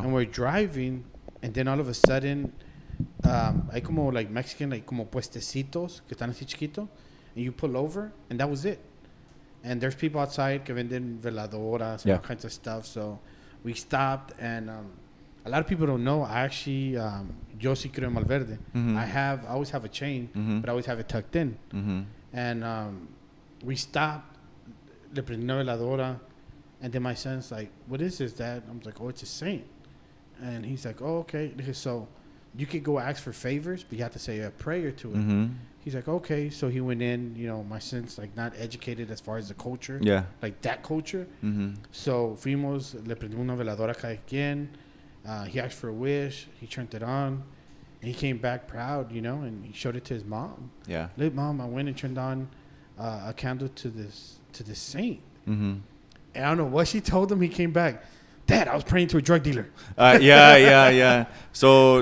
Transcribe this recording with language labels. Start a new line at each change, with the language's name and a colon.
English: And we're driving, and then all of a sudden,
Spanish: hay como
English: like Mexican, like
Spanish: como puestecitos que están así chiquito,
English: and you pull over, and that was it. And there's people outside
Spanish: que venden veladoras,
English: all kinds of stuff. So we stopped, and a lot of people don't know. I actually,
Spanish: yo sí creo en Malverde.
English: I always have a chain, but I always have it tucked in. And we stopped,
Spanish: le prendí una veladora,
English: and then my son's like, what is this, Dad? I'm like, oh, it's a saint. And he's like, oh, okay. So you could go ask for favors, but you have to say a prayer to it. He's like, okay. So he went in. My son's like not educated as far as the culture. Yeah. Like that culture.
Spanish: So fuimos, le prendimos una veladora cada quien.
English: He asked for a wish. He turned it on. And he came back proud, and he showed it to his mom. Yeah. Look, Mom, I went and turned on a candle to this saint. And I don't know what she told him. He came back, Dad, I was praying to a drug dealer. Yeah. So